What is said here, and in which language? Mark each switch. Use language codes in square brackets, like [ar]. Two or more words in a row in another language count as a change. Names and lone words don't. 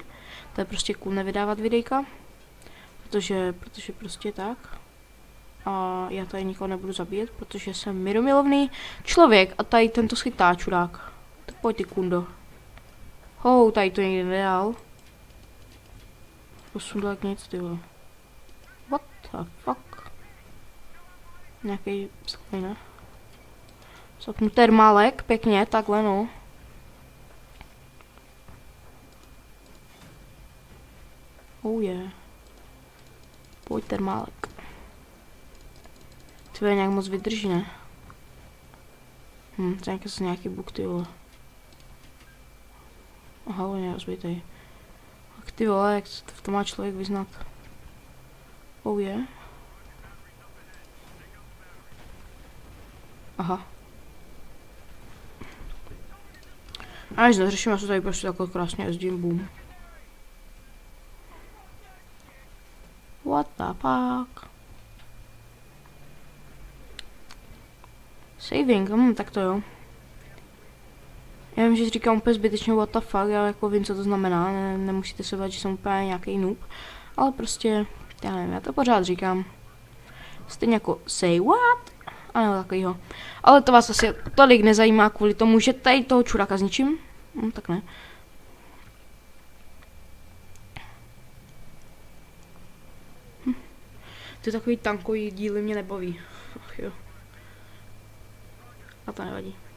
[cs] To je prostě cool nevydávat videjka, protože prostě tak. A já tady nikoho nebudu zabíjet, protože jsem mírumilovný člověk a tady tento schytá čurák. Tak pojď ty kundo. Tady to někde nedal. Posundal jak nic, ty vole. [en] What the fuck? [cs] Nějaký psklej, ne? Zapnu termálek, pěkně, takhle no. Je. Pojď termálek. Ty nějak moc vydrží, ne? To je nějaký buk, ty vole. Aha, on je rozbitej. Tak ty vole, jak v tom má člověk vyznat? Je. Aha. A až neřeším, já se tady prostě takhle krásně jezdím, boom. [en] What the fuck? [cs] Saving, tak to jo. Já vím, že říkám úplně zbytečně [en] what the fuck, [cs] ale jako vím, co to znamená, nemusíte se bát, že jsem úplně nějaký noob, ale prostě, já nevím, já to pořád říkám. Stejně jako [en] say what? [cs] A nebo takovýho. Ale to vás asi tolik nezajímá kvůli tomu, že tady toho čuráka zničím. Tak ne. Ty takový tankový díly mě nebaví. Ach jo. A to nevadí.